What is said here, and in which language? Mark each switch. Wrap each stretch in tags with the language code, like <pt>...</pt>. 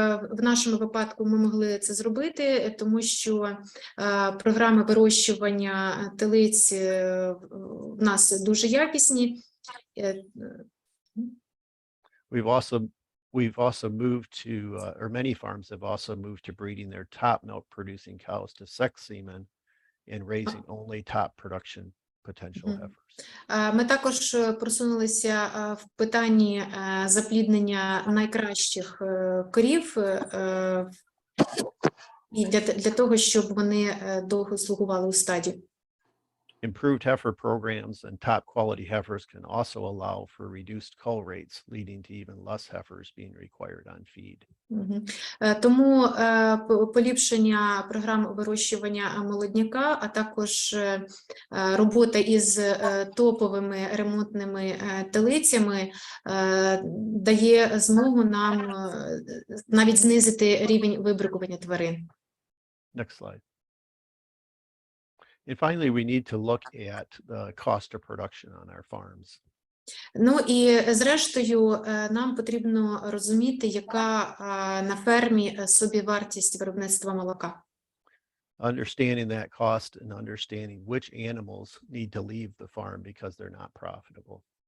<uk>В нашому випадку ми могли це зробити, тому що програми вирощування телиць в нас дуже якісні.</uk> <en>We've also moved to, or many farms have also moved to breeding their top milk producing cows to sex semen and raising only top production potential heifers.</en> <uk>Ми також просунулися в питанні запліднення найкращих корів і для того, щоб вони довго слугували у стаді.</uk> <en>Improved heifer programs and top quality heifers can also allow for reduced cull rates, leading to even less heifers being required on feed.</en> <uk>Тому поліпшення програм вирощування молодняка, а також робота із топовими ремонтними телицями дає змогу нам навіть знизити рівень вибрикування тварин.</uk> <en>Next slide. And finally, we need to look at the cost of production on our farms.</en> <uk>Ну і зрештою нам потрібно розуміти, яка на фермі собівартість виробництва молока.</uk> <en>Understanding that cost and understanding which animals need to leave the farm because they're not profitable.</en>